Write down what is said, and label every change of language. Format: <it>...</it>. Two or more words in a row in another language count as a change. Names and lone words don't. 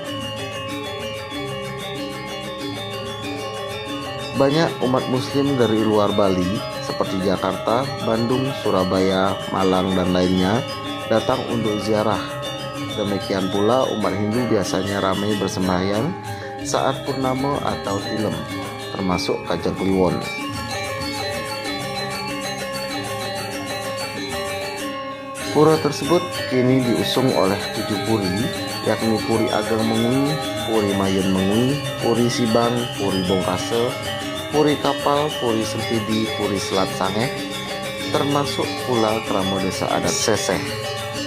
<id>Banyak umat Muslim dari luar Bali seperti Jakarta, Bandung, Surabaya, Malang dan lainnya datang untuk ziarah. Demikian pula umat Hindu biasanya ramai bersembahyang saat purnama atau tilem, termasuk Kajang Kliwon. Pura tersebut kini diusung oleh 7 puri, yakni Puri Ageng Mengui, Puri Mayun Mengui, Puri Sibang, Puri Bongkase, Puri Kapal, Puri Sempidi, Puri Selat Sangeh, termasuk pula Keramo Desa Adat Seseh.</id>